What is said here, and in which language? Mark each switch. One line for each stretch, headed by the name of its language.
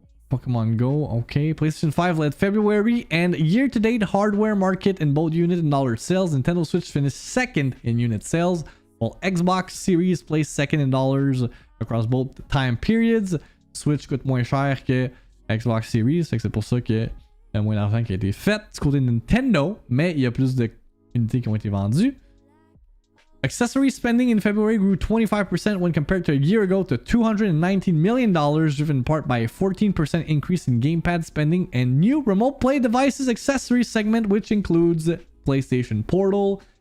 English: Pokemon Go, okay. PlayStation 5 led February and year-to-date hardware market in both unit and dollar sales. Nintendo Switch finished second in unit sales, while Xbox Series placed second in dollars across both time periods.
French: Switch coûte moins cher que Xbox Series, c'est pour ça qu'il y a moins d'argent qui a été fait du côté de Nintendo, mais il y a plus d'unités qui ont été vendues.
English: Accessory spending in February grew 25% when compared to a year ago to $219 million, driven in part by a 14% increase in gamepad spending and new remote play devices accessory segment, which includes PlayStation Portal.